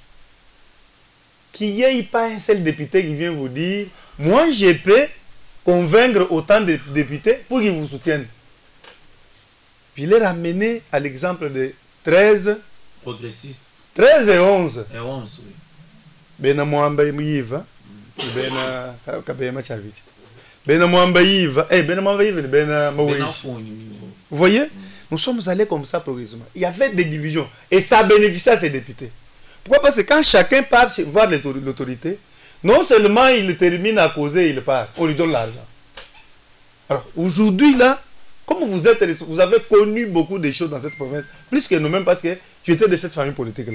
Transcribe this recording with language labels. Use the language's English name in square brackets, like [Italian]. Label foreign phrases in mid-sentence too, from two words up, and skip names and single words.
[French] Qu'il n'y ait pas un seul député qui vient vous dire, moi je peux convaincre autant de députés pour qu'ils vous soutiennent. Puis il est ramené à l'exemple de 13 progressistes. 13 et 11. Et 11, oui. [Luba-Lulua] Bena Mwamba Yiva, Bena Kabema Chavich. Bena Mwamba Yiva, Bena Mwamba Yiva, Bena Mawish. [French] Vous voyez? Nous sommes allés comme ça progressivement. Il y avait des divisions. Et ça bénéficiait à ces députés. Pourquoi? Parce que quand chacun part voir l'autorité, non seulement il termine à causer, il part. On lui donne l'argent. Alors, aujourd'hui, là, comme vous avez connu beaucoup de choses dans cette province, plus que nous-mêmes, parce que tu étais de cette famille politique-là.